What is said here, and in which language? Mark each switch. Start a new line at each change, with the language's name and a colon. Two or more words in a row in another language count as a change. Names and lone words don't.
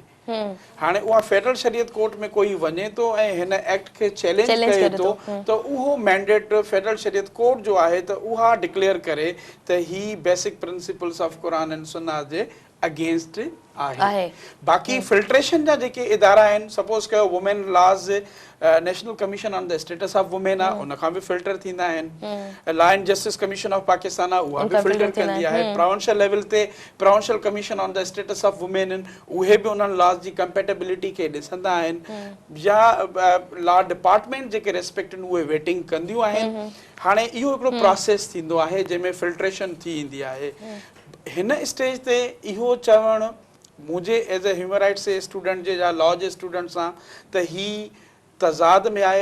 Sindhi: हाणे उहा फेडरल शरीयत कोर्ट में कोई वञे थो ऐं हिन एक्ट खे चैलेंज करे थो त उहो मैंडेट फेडरल शरीयत कोर्ट जो आहे त उहा डिक्लेयर करे त ही
English: basic principles of Quran
Sindhi: ऐं सुन्नत जे अगेंस्ट आहे. बाक़ी फिल्ट्रेशन जा जेके इदारा आहिनि, सपोज कयो
English: women laws National Commission on the Status of Women
Sindhi: आहे, उनखां बि फिल्टर थींदा आहिनि. लॉ एंड जस्टिस कमीशन ऑफ पाकिस्तान आहे, उहा बि फिल्टर कंदी आहे.
English: provincial level
Sindhi: ते
English: provincial commission on the status of women
Sindhi: आहिनि, उहे बि उन्हनि लॉज जी कंपेटेबिलिटी खे ॾिसंदा आहिनि. या
English: law department
Sindhi: जेके रेस्पेक्ट आहिनि उहे वेटिंग कंदियूं आहिनि. हाणे इहो हिकिड़ो प्रोसेस थींदो आहे जंहिंमें फिल्ट्रेशन थी ईंदी आहे. हिन स्टेज ते इहो चवणु मुंहिंजे
English: as a human rights
Sindhi: जे स्टूडेंट जे या लॉ जे स्टूडेंट सां त ही तज़ाद में आहे.